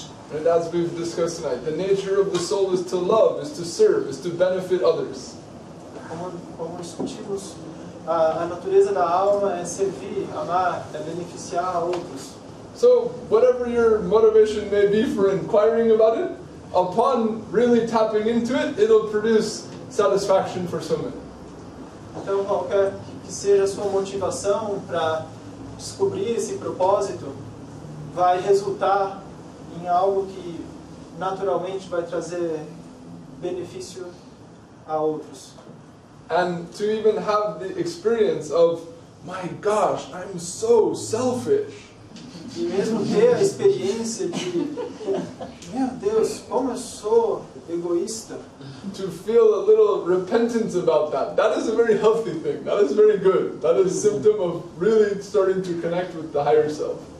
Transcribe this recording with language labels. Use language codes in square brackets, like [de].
[en] And as we've discussed tonight, the nature of the soul is to love, is to serve, is to benefit others. [pt] Como discutimos, a natureza da alma é servir, amar, é beneficiar a outros. [en] So, whatever your motivation may be for inquiring about it, upon really tapping into it, it'll produce satisfaction for someone. [pt] Então, qualquer que seja a sua motivação para descobrir esse propósito, vai resultar em algo que naturalmente vai trazer benefício a outros. [en] And to even have the experience of, my gosh, I'm so selfish. [pt] E mesmo ter a experiência de, meu Deus, como eu sou egoísta. [en] To feel a little repentance about that. That is a very healthy thing. That is very good. That is a symptom of really starting to connect with the higher self.